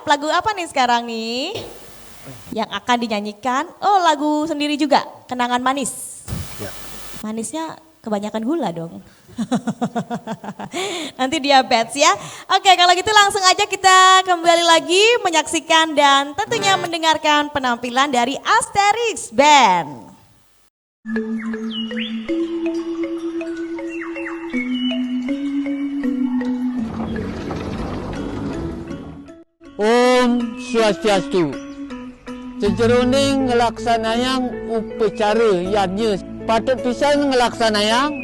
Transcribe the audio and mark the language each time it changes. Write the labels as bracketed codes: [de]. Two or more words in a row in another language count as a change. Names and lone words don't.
[id] Lagu apa nih sekarang nih? Yang akan dinyanyikan, oh lagu sendiri juga, Kenangan Manis. Ya. Manisnya kebanyakan gula dong. Nanti diabetes ya. Oke, kalau gitu langsung aja kita kembali lagi menyaksikan dan tentunya mendengarkan penampilan dari Asterix Band. [ban] Om Swastiastu. Sejeroning ngelaksanayang upacara yadnya patut pisan ngelaksanayang.